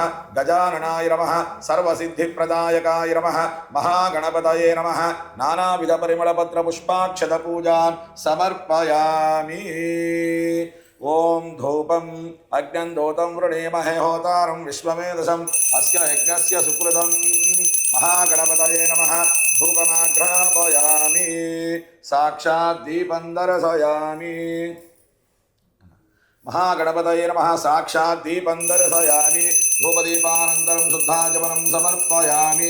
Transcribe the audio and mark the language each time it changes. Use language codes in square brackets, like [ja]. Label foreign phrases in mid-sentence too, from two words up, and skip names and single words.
[sa] गजाननाय नमः। सर्वसिद्धिप्रदायकाय नमः. महागणपतये नमः. नानाविध परिमलपत्र पुष्पाक्षत पूजां समर्पयामि. ओं धूपं अग्नं दोतं वृणीमहे होतारं विश्वमेधसं अस्य यज्ञस्य सुकृतं. महागणपतये नमः. धूपमाघ्रापयामि. साक्षात् दीपं दर्शयामि. महागणपतये नमः. साक्षात् दीपं दर्शयामि. धूपदीपानन्तरं शुद्धाचमनं समर्पयामि.